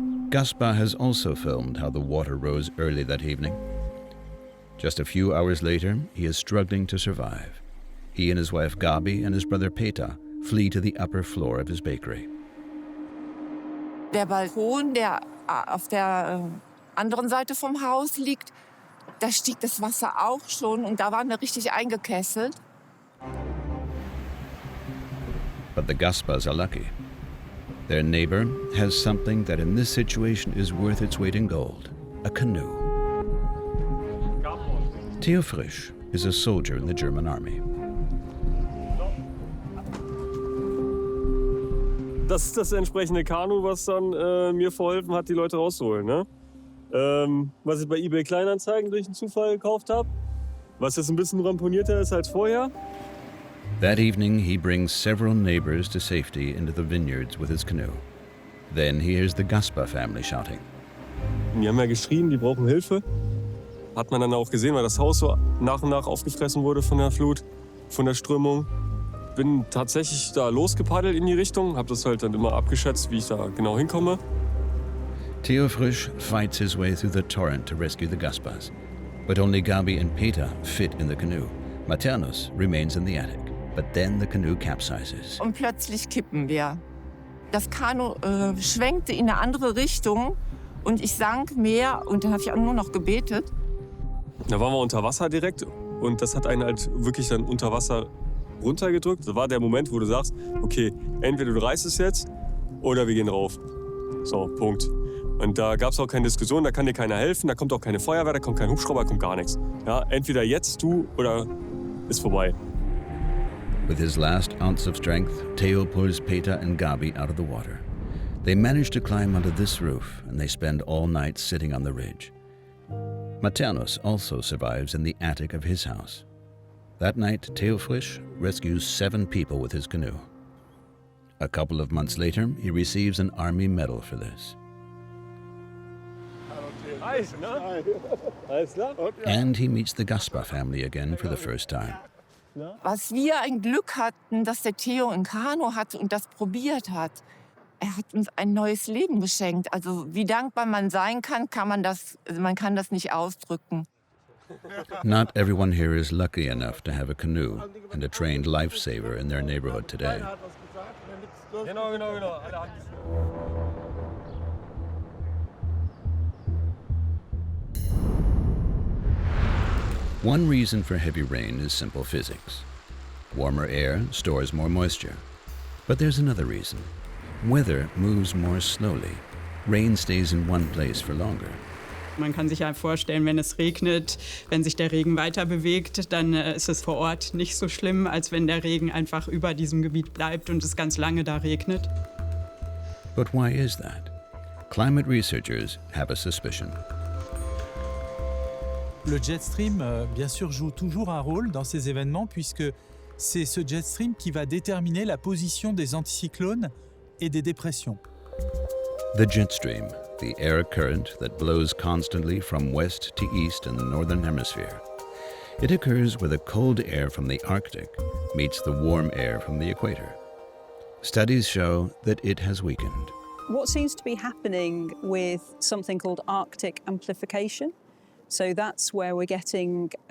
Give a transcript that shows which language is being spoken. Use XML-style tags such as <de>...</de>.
<en>Gaspar has also filmed how the water rose early that evening. Just a few hours later, he is struggling to survive. He and his wife Gabi and his brother Peter flee to the upper floor of his bakery.</en> <de>Der Balkon, der auf der anderen Seite vom Haus liegt, da stieg das Wasser auch schon und da waren wir richtig eingekesselt.</de> <en>But the Gaspars are lucky. Their neighbor has something that in this situation is worth its weight in gold, a canoe. Theo Frisch is a soldier in the German army.</en> <de>Das ist das entsprechende Kanu, was dann mir verholfen hat, die Leute rauszuholen. Ne? Was ich bei eBay Kleinanzeigen durch einen Zufall gekauft habe. Was jetzt ein bisschen ramponierter ist als vorher.</de> <en>That evening, he brings several neighbors to safety into the vineyards with his canoe. Then he hears the Gaspar family shouting.</en> <de>Die haben ja geschrien, die brauchen Hilfe. Hat man dann auch gesehen, weil das Haus so nach und nach aufgefressen wurde von der Flut, von der Strömung. Bin tatsächlich da losgepaddelt in die Richtung, habe das halt dann immer abgeschätzt, wie ich da genau hinkomme.</de> <en>Theo Frisch fights his way through the torrent to rescue the Gaspars. But only Gabi and Peter fit in the canoe. Maternus remains in the attic. But then the canoe capsizes.</en> <de>Und plötzlich kippen wir. Das Kanu schwenkte in eine andere Richtung und ich sank mehr und dann habe ich auch nur noch gebetet. Da waren wir unter Wasser direkt und das hat einen halt wirklich dann unter Wasser runtergedrückt. Das war der Moment, wo du sagst, okay, entweder du reißt es jetzt oder wir gehen rauf. So, Punkt. Und da gab es auch keine Diskussion, da kann dir keiner helfen, da kommt auch keine Feuerwehr, da kommt kein Hubschrauber, da kommt gar nichts. Ja, entweder jetzt du oder ist vorbei.</de> <en>With his last ounce of strength, Theo pulls Peter and Gabi out of the water. They manage to climb onto this roof and they spend all night sitting on the ridge. Maternus also survives in the attic of his house. That night, Theo Frisch rescues 7 people with his canoe. A couple of months later, he receives an Army medal for this. And he meets the Gaspar family again for the first time.</en> <de>Was wir ein Glück hatten, dass der Theo ein Kanu hatte und das probiert hat. Er hat uns ein neues Leben geschenkt. Also wie dankbar man sein kann, man kann das nicht ausdrücken.</de> <en>Not everyone here is lucky enough to have a canoe and a trained lifesaver in their neighborhood today. One reason for heavy rain is simple physics. Warmer air stores more moisture. But there's another reason. Weather moves more slowly. Rain stays in one place for longer.</en> <de>Man kann sich ja vorstellen, wenn es regnet, wenn sich der Regen weiter bewegt, dann ist es vor Ort nicht so schlimm, als wenn der Regen einfach über diesem Gebiet bleibt und es ganz lange da regnet.</de> <en>But why is that? Climate researchers have a suspicion.</en> <fr>Le jet stream, bien sûr, joue toujours un rôle dans ces événements puisque c'est ce jet stream qui va déterminer la position des anticyclones et des dépressions.</fr> <en>The jet stream, the air current that blows constantly from west to east in the northern hemisphere. It occurs where the cold air from the Arctic meets the warm air from the equator. Studies show that it has weakened. What seems to be happening with something called Arctic amplification? So that's where we're getting</en>